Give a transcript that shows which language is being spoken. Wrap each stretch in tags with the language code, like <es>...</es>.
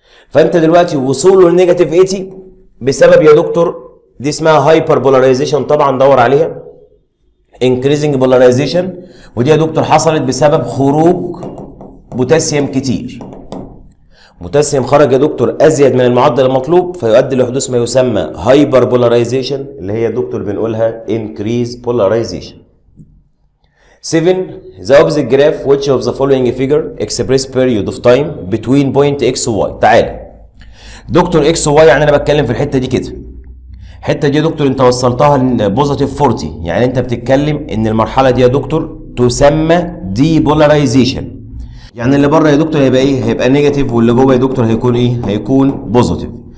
<ar>فانت دلوقتي وصوله لنيجاتيف 80 بسبب يا دكتور دي اسمها هايبر بولاريزيشن، طبعا دور عليها انكريزنج بولاريزيشن، ودي يا دكتور حصلت بسبب خروج بوتاسيوم كتير. بوتاسيوم خرج يا دكتور ازيد من المعدل المطلوب فيؤدي لحدوث ما يسمى هايبر بولاريزيشن اللي هي يا دكتور بنقولها انكريز بولاريزيشن.</ar> <en>7 the opposite graph which of the following figure express period of time between point x و y.</en> <ar>تعالى دكتور x و y، يعني انا بتكلم في الحته دي كده، الحته دي يا دكتور انت وصلتها لبوزيتيف 40، يعني انت بتتكلم ان المرحله دي يا دكتور تسمى دي بولاريزيشن. يعني اللي بره يا دكتور هيبقى ايه؟ هيبقى نيجاتيف، واللي جوه يا دكتور هيكون ايه؟ هيكون بوزيتيف.</ar>